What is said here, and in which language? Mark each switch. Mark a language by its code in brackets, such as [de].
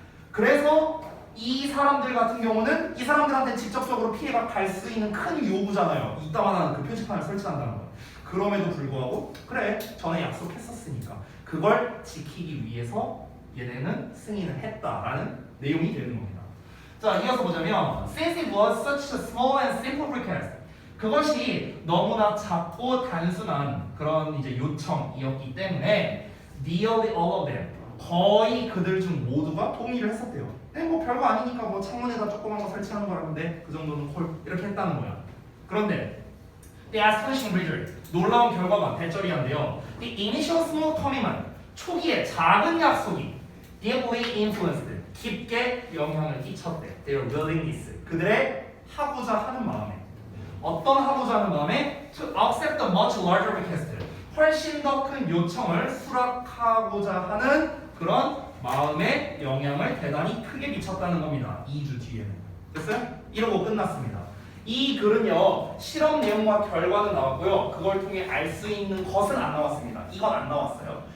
[ko] 그래서 이 사람들 같은 경우는 이 사람들한테 직접적으로 피해가 갈 수 있는 큰 요구잖아요. 이따만한 그 표지판을 설치한다는 거. 그럼에도 불구하고 그래 전에 약속했었으니까 그걸 지키기 위해서 얘네는 승인을 했다라는 내용이 되는 겁니다. 자, 이어서 보자면 [en] Since it was such a small and simple request. [ko] 그것이 너무나 작고 단순한 그런 이제 요청이었기 때문에 [en] nearly all of them. [ko] 거의 그들 중 모두가 동의를 했었대요. 뭐 별거 아니니까 뭐 창문에다 조그만 거 설치하는 거라는데 그 정도는 콜 이렇게 했다는 거야. 그런데 [en] The astonishing result. [ko] 놀라운 결과가 대절이한데요. [en] The initial small commitment. [ko] 초기에 작은 약속이 [en] deeply influenced. [ko] 깊게 영향을 끼쳤대. [en] Their willingness. [ko] 그들의 하고자 하는 마음에. 어떤 하고자 하는 마음에? [en] To accept a much larger request. [ko] 훨씬 더 큰 요청을 수락하고자 하는 그런 마음의 영향을 대단히 크게 미쳤다는 겁니다. 2주 뒤에는. 됐어요? 이러고 끝났습니다. 이 글은요 실험 내용과 결과는 나왔고요 그걸 통해 알 수 있는 것은 안 나왔습니다. 이건 안 나왔어요.